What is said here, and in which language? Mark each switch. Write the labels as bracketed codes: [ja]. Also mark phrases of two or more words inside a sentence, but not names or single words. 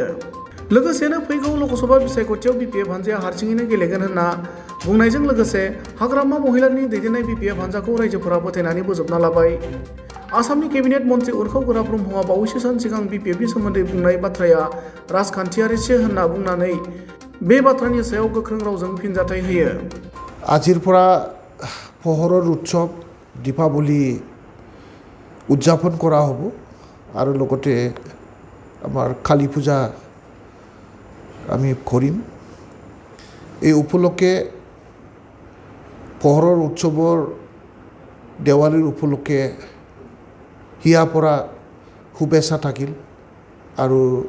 [brx] लोगोसेनो फैगौ लकसभा बिसायख'थियाव BPF हान्जाया हारसिङैनो गेलेगोन होनना बुंनायजों लोगोसे हाग्रामा महिलारिनि दैदेननाय BPF हान्जाखौ रायजोफोरा फोथायनानै बोजबना लाबाय। आसामनि केबिनेट मन्त्रि उरखाव ब्रह्मआ बावैसो सान सिगां BPFनि सोमोन्दै बुंनाय बाथ्राया राजखान्थियारिसो होनना बुंनानै बे बाथ्रानि सायाव गोख्रों रावजों फिनजाथाय होयो। [as] আজিৰ পৰা পোহৰৰ উৎসৱ দীপাৱলী উদযাপন কৰা হ'ব আৰু লগতে আমাৰ কালী পূজা আমি কৰিম। এই উপলক্ষে পোহৰৰ উৎসৱৰ দেৱালীৰ উপলক্ষে হিয়াৰ পৰা শুভেচ্ছা থাকিল আৰু